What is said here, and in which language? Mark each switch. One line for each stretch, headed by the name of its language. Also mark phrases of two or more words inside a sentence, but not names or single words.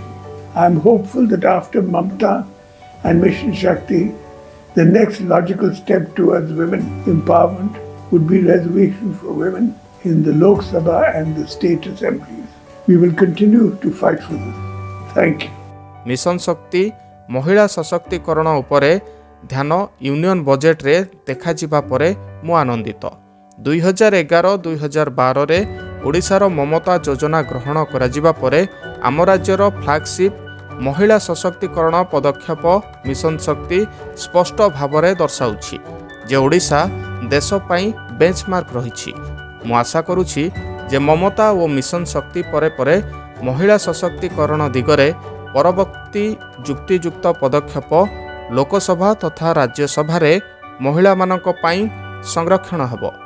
English: I am hopeful that after Mamta and Mission Shakti, the next logical step towards women empowerment would be reservation for women in the Lok Sabha and the state assemblies. We will continue to fight for this. Thank you.
Odia: ମିଶନ ଶକ୍ତି ମହିଳା ସଶକ୍ତିକରଣ ଉପରେ ଧ୍ୟାନ ୟୁନିଅନ ବଜେଟ ରେ ଦେଖା ଯିବା ପରେ ମୁଁ ଆନନ୍ଦିତ। 2011-2012 ରେ ଓଡ଼ିଶାର ମମତା ଯୋଜନା ଗ୍ରହଣ କରା ଯିବା ପରେ ଆମ ରାଜ୍ୟର ଫ୍ଲାଗସିପ ମହିଳା ସଶକ୍ତିକରଣ ପଦକ୍ଷେପ ମିଶନ ଶକ୍ତି ସ୍ପଷ୍ଟ ଭାବରେ ଦର୍ଶାଉଛି ଯେ ଓଡ଼ିଶା ଦେଶ ପାଇଁ ବେଞ୍ଚମାର୍କ ରହିଛି। ମୁଁ ଆଶା କରୁଛି ଯେ ମମତା ଓ ମିଶନ ଶକ୍ତି ପରେ ପରେ ମହିଳା ସଶକ୍ତିକରଣ ଦିଗରେ ପରବର୍ତ୍ତୀ ଯୁକ୍ତିଯୁକ୍ତ ପଦକ୍ଷେପ ଲୋକସଭା ତଥା ରାଜ୍ୟସଭାରେ ମହିଳାମାନଙ୍କ ପାଇଁ ସଂରକ୍ଷଣ ହେବ।